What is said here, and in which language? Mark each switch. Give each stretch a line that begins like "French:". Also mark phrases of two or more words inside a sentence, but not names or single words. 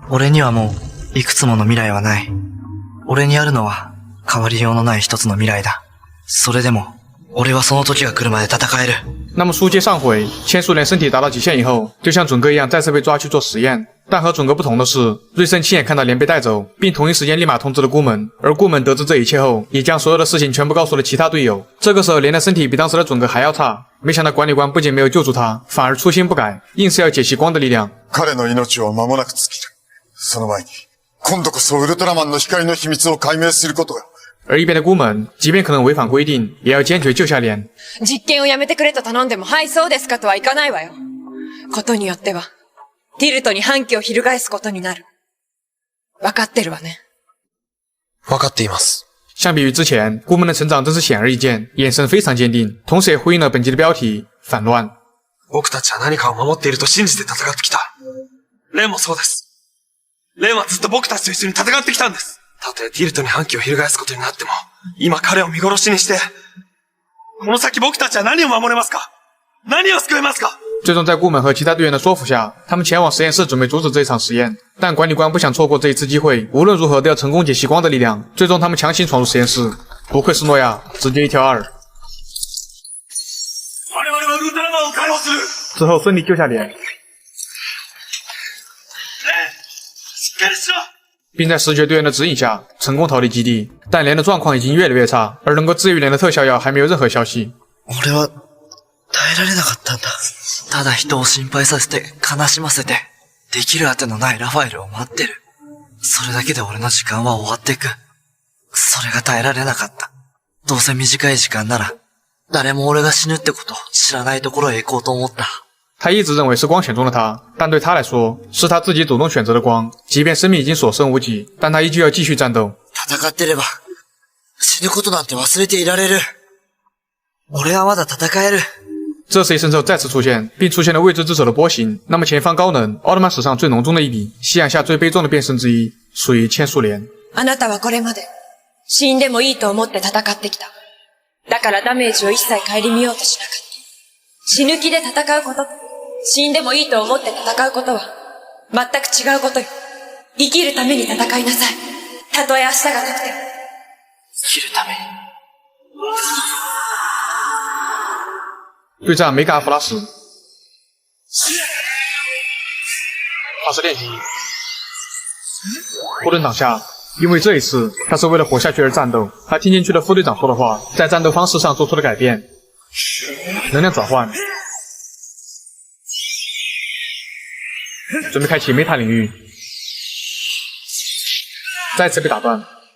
Japanese: 俺にはもういくつもの未来はない。俺にあるのは変わりようのない一つの未来だ。それでも俺はその時が来るまで戦える。
Chinese: 那么书接上回，千树莲身体达到极限以后，就像准哥一样再次被抓去做实验。但和准哥不同的是，瑞生亲眼看到莲被带走，并同一时间立马通知了顾门。而顾门得知这一切后，也将所有的事情全部告诉了其他队友。这个时候，莲的身体比当时的准哥还要差。没想到管理官不仅没有救助他，反而粗心不改，硬是要解析光的力量。
Japanese: 彼の命は間もなく尽きる。その前に、今度こそウルトラマンの光の秘密を解明することよ。
Chinese: 而一边的顾门，即便可能违反规定，也要坚决救下莲。
Japanese: 実験をやめてくれと頼んでも、はいそうですかとはいかないわよ。ことによっては、ティルトに反旗を翻すことになる。分かってるわね。分かっています。
Chinese: 相比于之前，顾门的成长真是显而易见，眼神非常坚定，同时也呼应了本集的标题“反乱”。
Japanese: 僕たちは何かを守っていると信じて戦ってきた。レンもそうです。レンはずっと僕たちと一緒に戦ってきたんです。たとえティルトに反旗を翻すことになっても、今彼を見殺しにして、この先僕たちは何を守れますか？何を救えますか？
Chinese: 最终在顾门和其他队员的说服下，他们前往实验室准备阻止这一场实验。但管理官不想错过这一次机会，无论如何都要成功解析光的力量。最终他们强行闯入实验室，不愧是诺亚，直接一挑二。之后顺利救下莲，并在视觉队员的指引下成功逃离基地。但莲的状况已经越来越差，而能够治愈莲的特效药还没有任何消息。
Japanese: 俺は耐えられなかったんだ。ただ人を心配させて悲しませて、できる当てのないラファエルを待ってる。それだけで俺の時間は終わっていく。それが耐えられなかった。どうせ短い時間なら、誰も俺が死ぬってことを知らないところへ行こうと思った。
Chinese: 他一直认为是光选中了他，但对他来说，是他自己主动选择的光。即便生命已经所剩无几，但他依旧要继续战斗。
Japanese: 戦ってれば、死ぬことなんて忘れていられる。俺はまだ戦える。
Chinese: 这时一圣兽再次出现，并出现了未知之手的波形。那么前方高能，奥特曼史上最浓重的一笔，夕阳下最悲壮的变身之一，属于千树莲。
Japanese: あなたはこれまで、死んでもいいと思って戦ってきた。だからダメージを一切顧みようとしなかった。死ぬ気で戦うこと、死んでもいいと思って戦うことは、全く違うことよ。生きるために戦いなさい。たとえ明日がなくても。生きるために。
Chinese: 对战梅嘎弗拉什，他是练习霍顿挡下，因为这一次他是为了活下去而战斗。他听进去了副队长说的话，在战斗方式上做出了改变，能量转换，准备开启梅塔领域，再次被打断。